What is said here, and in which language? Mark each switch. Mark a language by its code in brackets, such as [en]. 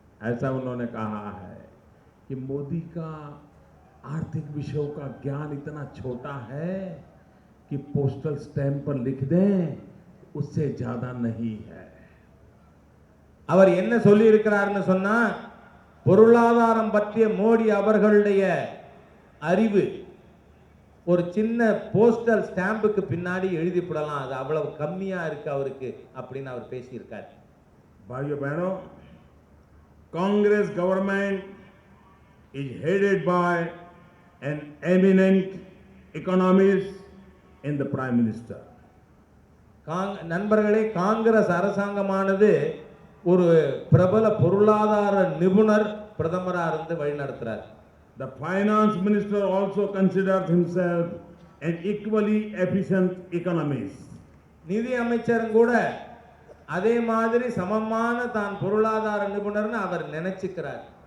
[hi] ऐसा उन्होंने कहा है कि मोदी का आर्थिक विषयों का ज्ञान इतना छोटा है कि पोस्टल स्टैंप पर लिख दें उससे ज्यादा नहीं है। [ta] அவர் என்ன சொல்லி இருக்கிறார்னு சொன்னா, பொருளாதாரம் பற்றிய மோடி அவர்களுடைய அறிவு ஒரு சின்ன போஸ்டல் ஸ்டாம்புக்கு பின்னாடி எழுதி போடலாம், அது அவ்வளவு கம்மியா இருக்கு அவருக்கு அப்படின்னு அவர் பேசி இருக்கார். [en] भाइयों बहनों, Congress government is headed by an eminent economist in the prime minister। [ta] நண்பர்களே, காங்கிரஸ் அரசாங்கமானது ஒரு பிரபல பொருளாதார நிபுணர் பிரதமரா இருந்து வழி நடத்துறார். [en] The finance minister also considers himself an equally efficient economist। [ta] நிதி அமைச்சரும் கூட அதே மாதிரி சமமான தான் பொருளாதார நிபுணர்னு அவர் நினைச்சுக்கிறார்.